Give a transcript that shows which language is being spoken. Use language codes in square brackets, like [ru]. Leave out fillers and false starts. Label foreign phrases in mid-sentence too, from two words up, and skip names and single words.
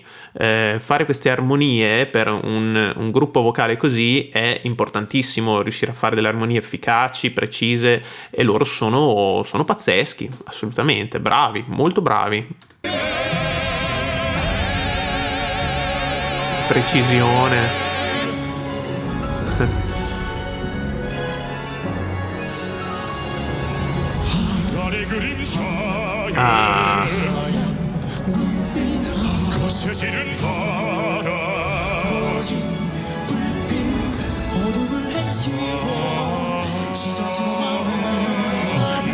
[it] Fare queste armonie per un gruppo vocale così è importantissimo, riuscire a fare delle armonie efficaci, precise, e loro sono pazzeschi, assolutamente, bravi, molto bravi. Precisione. [ko] 달의 그림자에 아. 거세지는 바람 어둠을 헤치고 찢어지는 마음을